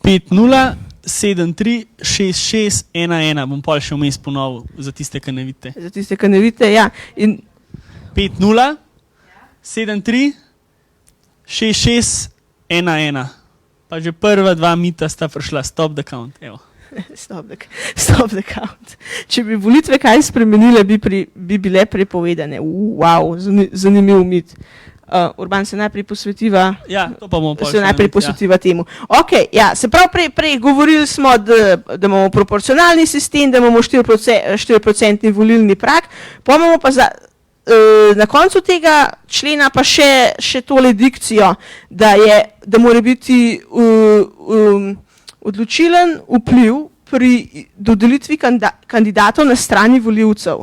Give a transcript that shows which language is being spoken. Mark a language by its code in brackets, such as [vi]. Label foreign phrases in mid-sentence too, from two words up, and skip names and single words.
[sl] 50736611, bom pol še vmes ponovil za tiste, ki ne vidite. Za tiste, ki ne vidite, ja. In 50736611. Pa že prva 2 mita sta prišla, [en] stop the count. Evo. Stop the count. [sl] Če bi volitve kaj spremenile, bi bile prepovedane. Wow, zanimiv mit. Urban se najprej posvetiva. Ja, to pa bomo Se najprej posvetiva temu. Okay, ja, se pravi, prej govorili smo, da imamo proporcionalni sistem, da imamo 4% volilni prag, pa imamo pa na koncu tega člena pa še tole dikcijo, da mora biti odločilen vpliv pri dodelitvi kandidatov na strani volivcev.